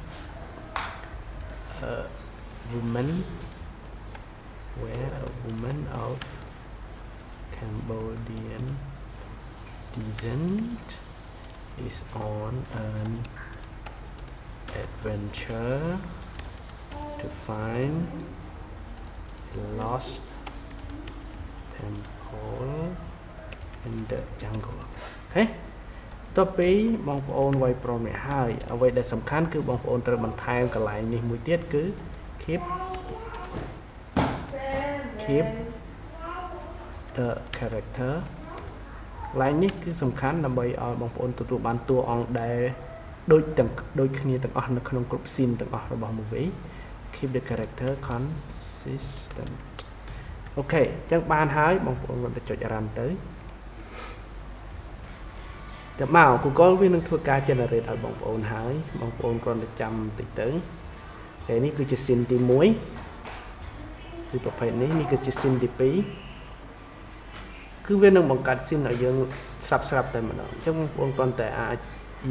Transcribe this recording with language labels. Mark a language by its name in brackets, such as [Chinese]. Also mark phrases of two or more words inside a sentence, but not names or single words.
[English] a woman of Cambodian descent is on an adventure to find a lost temple in the jungle [Khmer] ហេតទៅពីបងប្អូនវាយប្រមនេះហើយអ្វីដែលសំខាន់គឺបងប្អូនត្រូវបន្ថែមកន្លែងនេះមួយទៀតគឺ keep [English] the character [Khmer] កន្លែងនេះគឺសំខាន់ដើម្បីឲ្យបងប្អូនទទួលបានតួអង្គដែលដូចគ្នាទាំងអស់នៅក្នុងគ្រប់ scene ទាំងអស់របស់ movie [English] keep the character consistent [Khmer] អូខេអញ្ចឹងបានហើយបងប្អូនគាត់ទៅចុច run ទៅ មក Google វានឹងធ្វើការ generate ឲ្យបងប្អូនហើយបងប្អូនគ្រាន់តែចាំបន្តិចទៅតែនេះគឺជា scene ទី1គឺប្រភេទនេះគឺជា scene ទី2គឺវានឹងបង្កើត scene ឲ្យយើងស្រាប់តែម្ដងអញ្ចឹងបងប្អូនគ្រាន់តែអាចយក